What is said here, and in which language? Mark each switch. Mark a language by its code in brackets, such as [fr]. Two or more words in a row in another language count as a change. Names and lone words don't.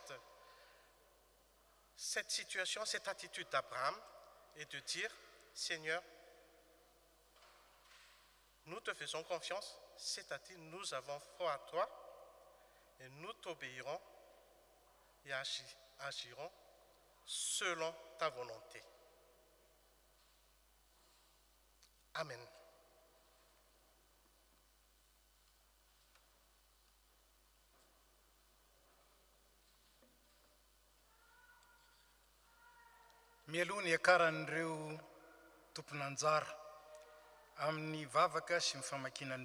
[fr] cette situation, cette attitude d'Abraham et de dire, Seigneur, nous te faisons confiance, c'est-à-dire nous avons foi à toi et nous t'obéirons et agirons selon ta volonté. Amen. [mg] Mialoha ny akaran'ireo tompon'anjara amin'ny vavaka sy ny famakinany